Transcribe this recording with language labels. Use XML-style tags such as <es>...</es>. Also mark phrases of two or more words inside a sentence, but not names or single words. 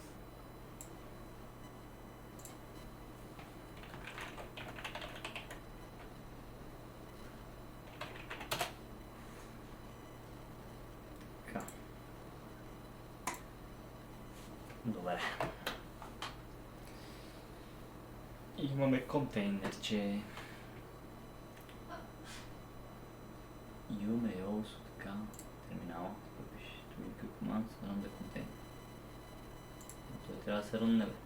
<bg>Така. Добре. Имаме контейнерче. няма. Тук пише</bg> <en>to command run the container.</en> <bg>Но той трябва да се рънне, бе.</bg>